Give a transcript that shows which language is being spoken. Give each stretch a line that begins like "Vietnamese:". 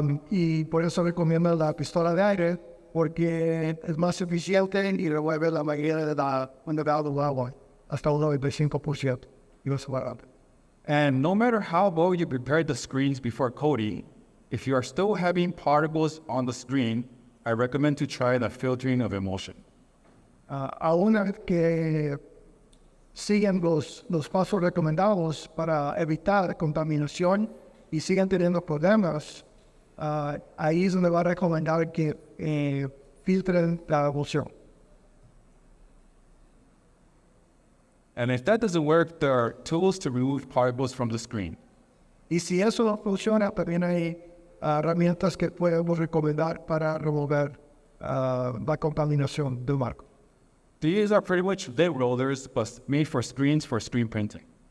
Spanish: Y por eso recomiendo la pistola de aire, porque es más eficiente y remueve la mayoría de la humedad del agua, hasta un 95%. Y eso va rápido.
English: And no matter how well you prepare the screens before coating, if you are still having particles on the screen, I recommend to try the filtering of emulsion.
Spanish: Aún que siguen los pasos recomendados para evitar contaminación y siguen teniendo problemas, ahí es donde va a recomendar que filtren la emulsión.
English: And if that doesn't work, there are tools to remove particles from the screen.
Spanish: Y si eso no funciona, también hay herramientas que podemos recomendar para remover la contaminación del marco.
English: These are pretty much lid rollers, but made for screen printing.